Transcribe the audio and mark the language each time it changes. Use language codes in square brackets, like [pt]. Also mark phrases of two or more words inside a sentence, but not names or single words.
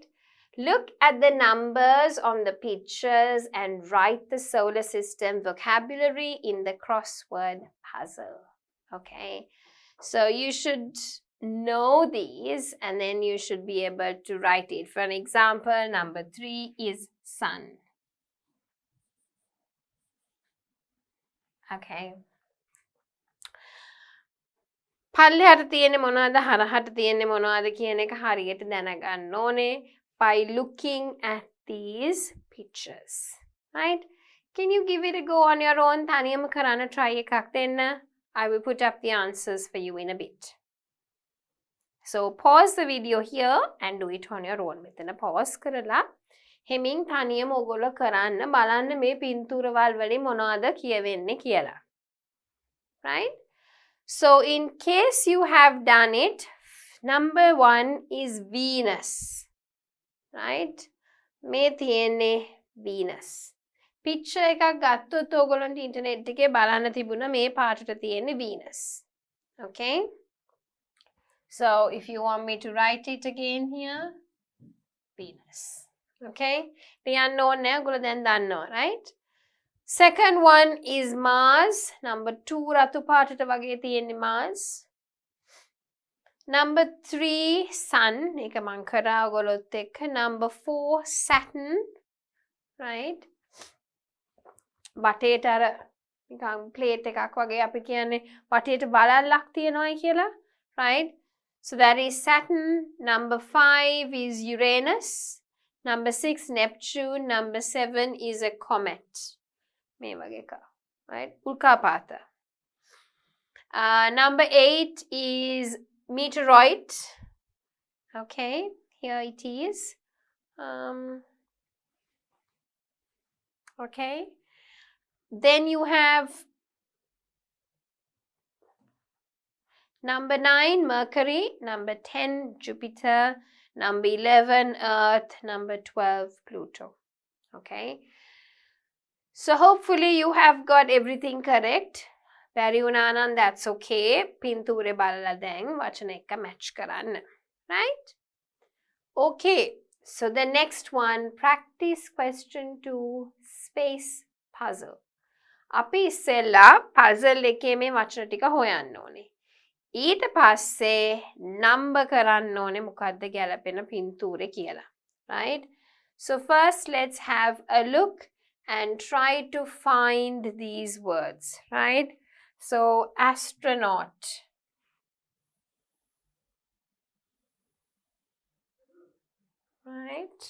[en] Look at the numbers on the pictures and write the solar system vocabulary in the crossword puzzle, okay? So you should know these and then you should be able to write it. For an example, number 3 is sun, okay? [si] පල්ලෙහාට තියෙන්නේ මොනවද හරහට තියෙන්නේ මොනවද කියන එක හරියට දැනගන්න ඕනේ [en] by looking at these pictures, right? Can you give it a go on your own? [si] තනියම කරන්න try එකක් දෙන්න. [en] I will put up the answers for you in a bit. So pause the video here and do it on your own. [si] මෙතන pause කරලා හෙමින් තනියම ඔයගොල්ලෝ කරන්න බලන්න මේ පින්තූරවල් වලින් මොනවද කියවෙන්නේ කියලා. [en] Right? So in case you have done it, number 1 is Venus, right? [si] මේ තියෙන්නේ Venus. Picture එකක් ගත්තොත් ඔයගොල්ලන්ට ඉන්ටර්නෙට් එකේ බලන්න තිබුණා මේ පාටට තියෙන්නේ Venus. [en] Okay? So if you want me to write it again here, Venus. [si] Okay? ලියන්න ඕනේ නෑ ඔයගොල්ලෝ දැන් දන්නවා, [en] right? Second one is Mars. Number 2 [si] රතු පාටට වගේ තියෙන්නේ [en] Mars. Number 3 Sun. [si] ඒක මං කරා ඔයගොල්ලොත් එක්ක. [en] Number 4 Saturn. Right? [si] බටේට අර නිකන් ප්ලේට් එකක් වගේ අපි කියන්නේ බටේට බලල්ලක් තියනවායි කියලා. [en] Right? So that is Saturn. Number 5 is Uranus. Number 6 Neptune. Number 7 is a comet. [si] මේ වගේ එක, right? උල්කාපාත. [en] Number 8 is meteoroid. Okay, here it is. Okay. Then you have number 9, Mercury. Number 10, Jupiter. Number 11, Earth. Number 12, Pluto. Okay. So hopefully you have got everything correct. [si] Bari වුණා නම් [en] that's okay. [si] පින්තූරේ බලලා දැන් වචන එක match කරන්න. [en] Right? Okay. So the next one, practice question 2, space puzzle. [si] අපි ඉස්සෙල්ලා puzzle එකේ මේ වචන ටික හොයන්න ඕනේ. ඊට පස්සේ number කරන්න ඕනේ මොකද්ද ගැලපෙන පින්තූරේ කියලා. [en] Right? So first let's have a look and try to find these words, right? So, astronaut. Right?